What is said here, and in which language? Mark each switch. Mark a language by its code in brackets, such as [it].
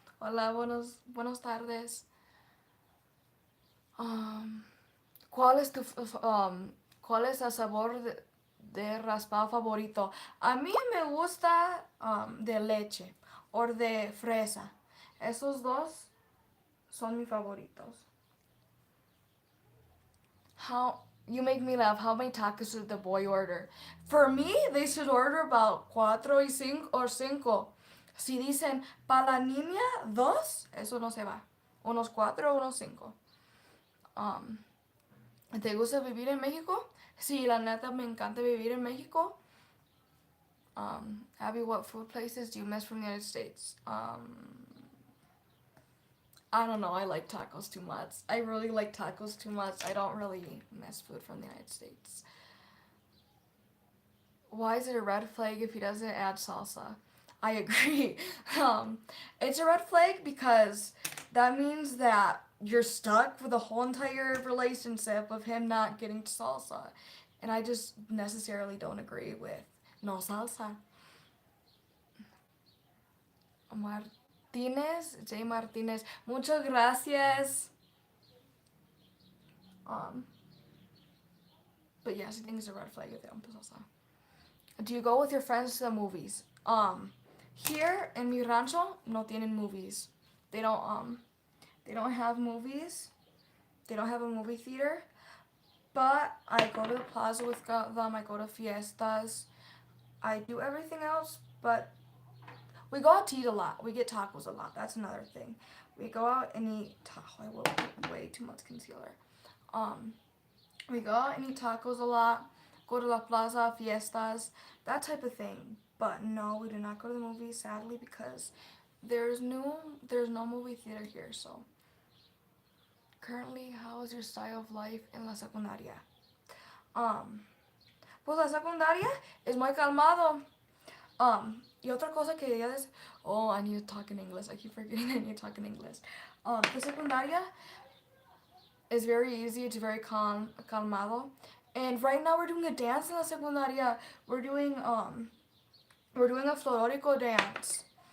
[es] Hola, buenos tardes. Um, ¿Cuál es cuál es el sabor de raspado favorito? A mí me gusta de leche o de fresa. Esos dos son mis favoritos. [en] How you make me laugh. How many tacos should the boy order? For me, they should order about 4 or 5. [es] Si dicen para la niña 2, eso no se va. Unos 4 o unos 5. ¿Te gusta vivir en México? Sí, la neta me encanta vivir en México. [en] Abby, what food places do you miss from the United States? I don't know. I like tacos too much. I really like tacos too much. I don't really miss food from the United States. Why is it a red flag if he doesn't add salsa? I agree. It's a red flag because that means that you're stuck for the whole entire relationship of him not getting salsa. And I just necessarily don't agree with no salsa. [es] Martínez, J. Martínez, muchas gracias. [en] But yes, I think it's a red flag if they don't put salsa. Do you go with your friends to the movies? Here in mi rancho, no tienen movies. They don't have movies. They don't have a movie theater. But I go to the plaza with them. I go to fiestas. I do everything else, but we go out to eat a lot. We get tacos a lot. That's another thing. We go out and eat I will put way too much concealer. We go out and eat tacos a lot. Go to la plaza, fiestas, that type of thing. But no, we do not go to the movies, sadly, because there's no movie theater here. So currently, how is your style of life in la secundaria? [es] Pues la secundaria es muy calmado. Y otra cosa que quería decir, [en] I need to talk in English. I keep forgetting I need to talk in English. The secundaria is very easy. It's very calmado. And right now we're doing a dance in la secundaria. We're doing a florico dance.